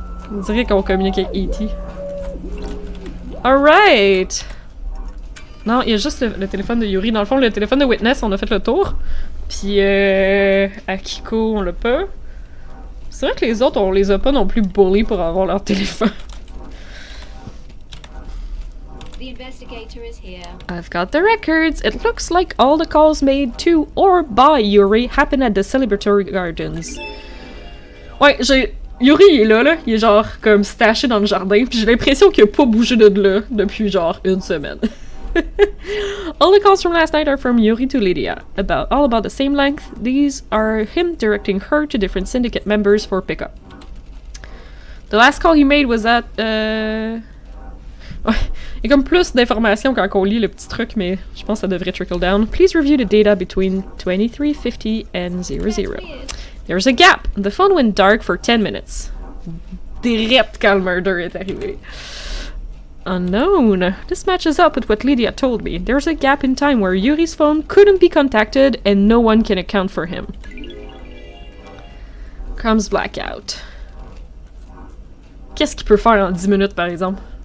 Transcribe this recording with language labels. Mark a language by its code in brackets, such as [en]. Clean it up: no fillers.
[fr] On dirait qu'on communique avec E.T. Alright! Non, il y a juste le téléphone de Yuri. Dans le fond, le téléphone de Witness, on a fait le tour. Puis, Akiko, on l'a pas. C'est vrai que les autres, on les a pas non plus bullies pour avoir leur téléphone. [en] The investigator is here. I've got the records. It looks like all the calls made to or by Yuri happen at the celebratory gardens. [fr] Ouais, Yuri, il est là. Il est genre comme staché dans le jardin. Puis j'ai l'impression qu'il a pas bougé de là depuis genre une semaine. [en] All the calls from last night are from Yuri to Lydia, all about the same length. These are him directing her to different syndicate members for pickup. The last call he made was at, [fr] Ouais, il y a comme plus d'informations quand on lit le petit truc, mais je pense que ça devrait trickle down. [en] Please review the data between 2350 and 00. There's a gap. The phone went dark for 10 minutes. [fr] Direct quand le murder est arrivé. [en] Unknown. This matches up with what Lydia told me. There's a gap in time where Yuri's phone couldn't be contacted and no one can account for him. Comes blackout. [fr] Qu'est-ce qu'il peut faire en 10 minutes, par exemple?